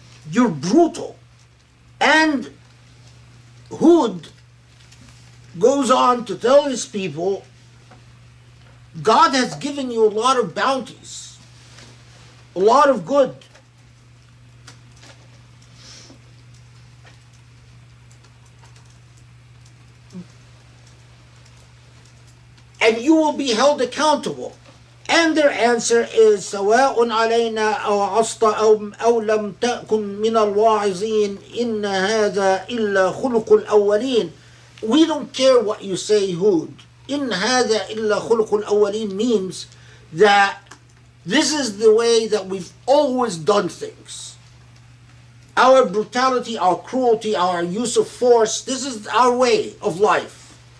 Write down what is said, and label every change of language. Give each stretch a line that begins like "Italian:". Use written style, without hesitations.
English: You're brutal. And Hud goes on to tell his people, God has given you a lot of bounties, a lot of good. And you will be held accountable. And their answer is
Arabic: سواء علينا أو عصت أو لم تكن من الواعظين إن هذا إلا خلق الأولين.
English: We don't care what you say, Hud.
Arabic: إن هذا إلا خلق الأولين
English: means that this is the way that we've always done things. Our brutality, our cruelty, our use of force, this is our way of life.